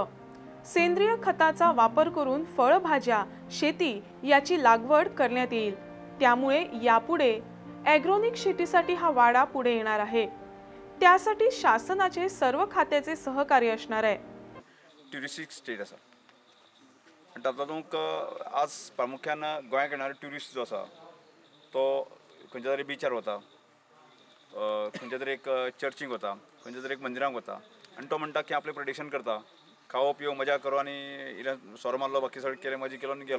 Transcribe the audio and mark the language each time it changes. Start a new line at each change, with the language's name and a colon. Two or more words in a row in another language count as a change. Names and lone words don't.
Marathi: सेंद्रिय खताचा वापर करून फळभाज्या शेती याची लागवड करण्यात येईल। त्यामुळे यापुढे ॲग्रोनिक शेतीसाठी हा वाडा पुढे येणार आहे। त्यासाठी शासनाचे सर्व खात्याचे सहकार्य असणार आहे।
English: touristic state
Konkani: आसा आनी तातूंत आज प्रामुख्यान गोंयाक येणारे ट्युरिस्ट जो आसा तो खंयच्या तरी बिचार वता, खंयच्या तरी एक चर्चीक वता, खंयच्या तरी एक मंदिराक वता आनी तो म्हणटा की आपलें प्रेडिक्शन करता, खावप पिवप मजा करो आनी इल्लें सोरो मारलो बाकी सगळें केलें मजा केलो आनी गेलो।